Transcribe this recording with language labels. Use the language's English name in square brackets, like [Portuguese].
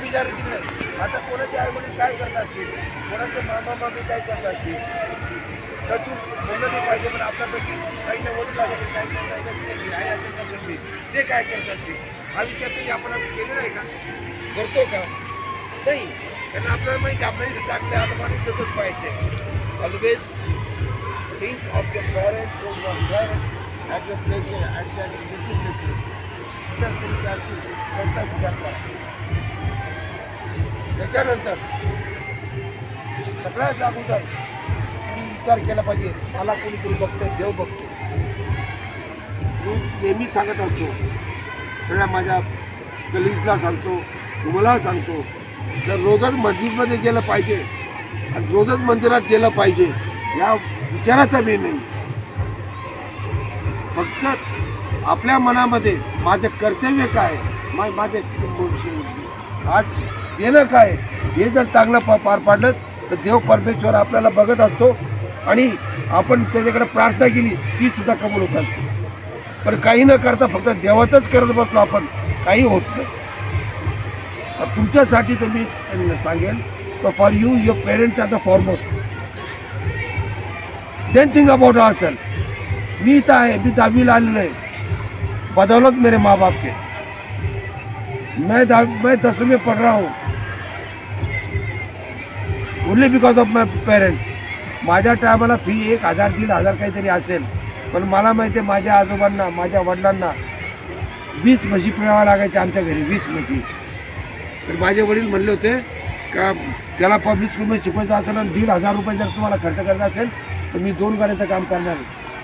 [Marathi] ते बिचारे तिकडे आता कोणाचे आई वडील काय करत असतील, कोणाचे मामा मामी काय करत असतील, कचून बोललं नाही पाहिजे. पण आपल्यापैकी काही ना वडील आई असेल ते काय करत असतील हा विचार तरी आपण केलेला आहे का, करतो का? नाही. कारण आपल्याला माहिती आपल्याला चांगल्या आत्माने तसंच पाहिजे. [English] Always think of your parents who were there at your places, at their meeting places. [Marathi] त्यांचा विचार करा. त्याच्यानंतर सगळ्यात अगोदर तुम्ही विचार केला पाहिजे, मला कोणीतरी बघतोय, देव बघतो. मी नेहमी सांगत असतो, सगळ्या माझ्या कलिग्सला सांगतो, तुम्हाला सांगतो, तर रोजच मस्जिदमध्ये गेलं पाहिजे आणि रोजच मंदिरात गेलं पाहिजे या विचाराचा मी नाही. फक्त आपल्या मनामध्ये माझं कर्तव्य काय, माझे आज देणं काय, हे जर चांगलं पार पाडलं तर देव परमेश्वर आपल्याला बघत असतो आणि आपण त्याच्याकडे प्रार्थना केली ती सुद्धा कबूल होत असते. पण काही न करता फक्त देवाचंच करत बसलो आपण, काही होत नाही. तुमच्यासाठी तर मी सांगेन [English] For you your parents are the foremost. Then think about our self. [Marathi] मी इथं आहे, मी 10वीला आलेलो आहे [Hindi] बदौलत मेरे माँ बाप के. मैं 10वीं में पढ़ रहा हूँ [English] Only because of my parents. [Marathi] माझ्या टायमाला फी 1,000 1,500 काहीतरी असेल, पण मला माहिती आहे माझ्या आजोबांना, माझ्या वडिलांना 20 म्हशी पिळाव्या लागायच्या आमच्या घरी, 20 म्हशी. तर माझे वडील म्हणले होते का त्याला पब्लिक स्कूलमध्ये शिकवायचं असेल आणि 1,500 रुपये जर तुम्हाला खर्च करायचा असेल तर मी 2 गाड्याचं काम करणार आहे.